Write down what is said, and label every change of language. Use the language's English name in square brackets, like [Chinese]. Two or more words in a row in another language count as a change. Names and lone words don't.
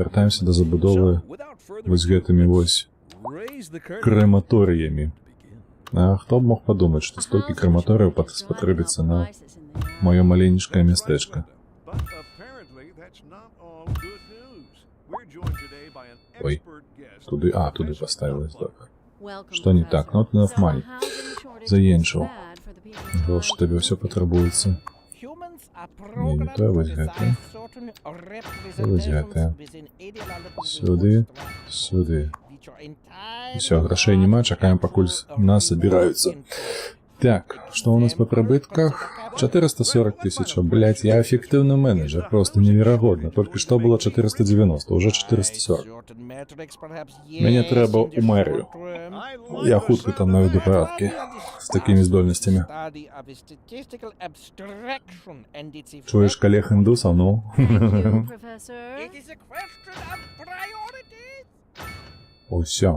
[Belarusian] Вяртаемся да забудовы вось гэтымі вось крэматорыямі. А хто б мог падумаць, што столькі краматорыяў спатрэбіцца на маё маленечкае мястэчка. Ой, туды паставілась, добра. Што не так? [English] Not enough money. [Belarusian] Заенчыў. Грошы табе ўсё патрабуецца. Не тое, вось гэта. Вось гэта. Сюды, сюды. Усё, грошей няма, чакаем, пакуль нас забіраюцца. Так, што у нас па прыбытках? 440 тысяч. [Russian] Блять, я эффективный менеджер, просто невероятно. Только что было 490, уже 440. [Belarusian] Мне трэба у мэрію. Я хутка там наведу парадкі з такімі здольнасцямі. Чуеш коллег індусаў, ну? Усё.